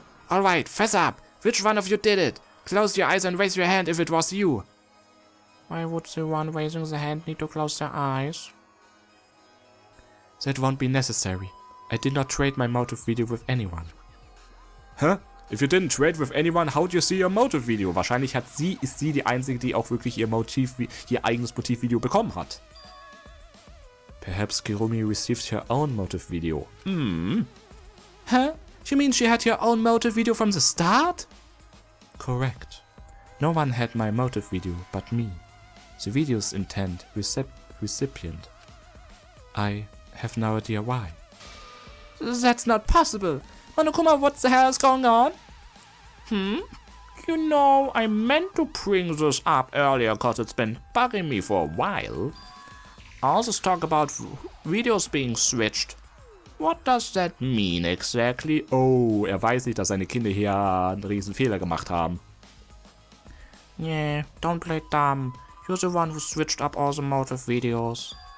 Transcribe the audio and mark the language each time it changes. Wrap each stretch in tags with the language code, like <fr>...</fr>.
<en>Alright, fess up! Which one of you did it? Close your eyes and raise your hand if it was you. Why would the one raising the hand need to close their eyes? That won't be necessary. I did not trade my motive video with anyone. Hä? If you didn't trade with anyone, how do you see your motive video?</en> <de>Wahrscheinlich ist sie die Einzige, die auch wirklich ihr eigenes Motivvideo bekommen hat.</de> <en>Perhaps Kirumi received her own motive video. Huh? You mean she had her own motive video from the start? Correct. No one had my motive video but me. The video's intent recipient. I have no idea why. That's not possible. Monokuma, what the hell is going on? You know, I meant to bring this up earlier cause it's been bugging me for a while. All this talk about videos being switched. What does that mean exactly?</en> <de>Oh, weiß nicht, dass seine Kinder hier einen riesen Fehler gemacht haben.</de> <en>Yeah, don't play dumb. You're the one who switched up all the motive videos.</en>